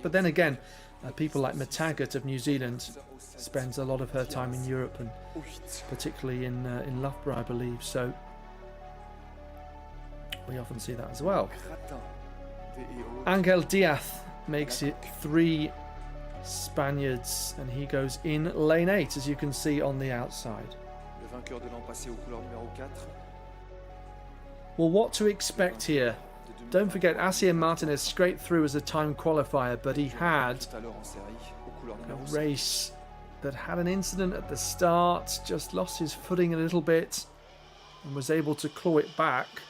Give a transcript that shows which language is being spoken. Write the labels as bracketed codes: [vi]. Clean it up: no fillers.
[en] But then again, people like Matagat of New Zealand spends a lot of her time in Europe, and particularly in Loughborough, I believe. So we often see that as well. Angel Diaz makes it 3 Spaniards, and he goes in lane 8, as you can see on the outside. [fr] Le vainqueur de l'an passé aux couleurs numéro 4. [en] Well, what to expect here? Don't forget, Asier Martinez scraped through as a time qualifier, but he had a race that had an incident at the start, just lost his footing a little bit and was able to claw it back.